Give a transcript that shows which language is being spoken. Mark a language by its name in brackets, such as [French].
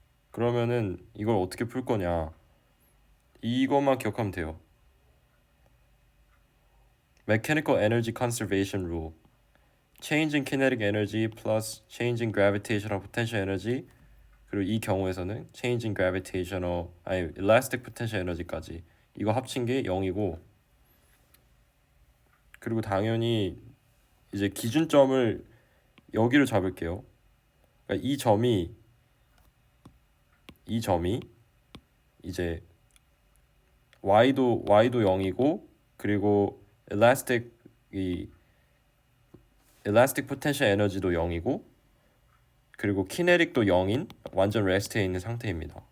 [Korean] 그러면은 이걸 어떻게 풀 거냐, 이것만 기억하면 돼요. [English] Mechanical energy conservation rule. Change in kinetic energy plus change in gravitational potential energy, [Korean] 그리고 이 경우에서는 [English] change in elastic potential energy까지 [Korean] 이거 합친 게 0이고, 그리고 당연히 이제 기준점을 여기로 잡을게요. 그러니까 이 점이 이제 y도 0이고, 그리고 elastic potential energy도 0이고, 그리고 kinetic도 0인 완전 레스트에 있는 상태입니다.